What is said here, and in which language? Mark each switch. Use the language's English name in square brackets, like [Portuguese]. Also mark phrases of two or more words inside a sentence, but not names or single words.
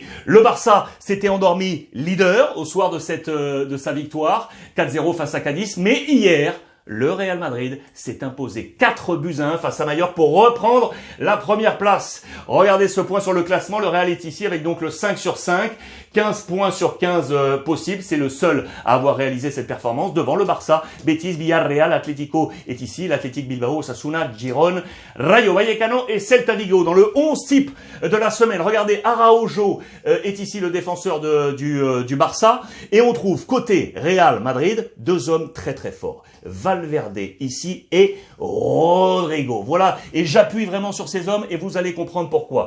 [French] Le Barça s'était endormi leader au soir de sa victoire, 4-0 face à Cadiz, mais hier, le Real Madrid s'est imposé 4-1 face à Mallorca pour reprendre la première place. Regardez ce point sur le classement. Le Real est ici avec donc le 5 sur 5. 15 points sur 15 possibles. C'est le seul à avoir réalisé cette performance devant le Barça. Betis, Villarreal, Atlético est ici. L'Athletic Bilbao, Osasuna, Girona, Rayo Vallecano et Celta Vigo. Dans le 11 type de la semaine, regardez, Araujo est ici le défenseur du Barça. Et on trouve côté Real Madrid 2 hommes très très forts. Valverde ici et Rodrigo. Voilà, et j'appuie vraiment sur ces hommes et vous allez comprendre pourquoi.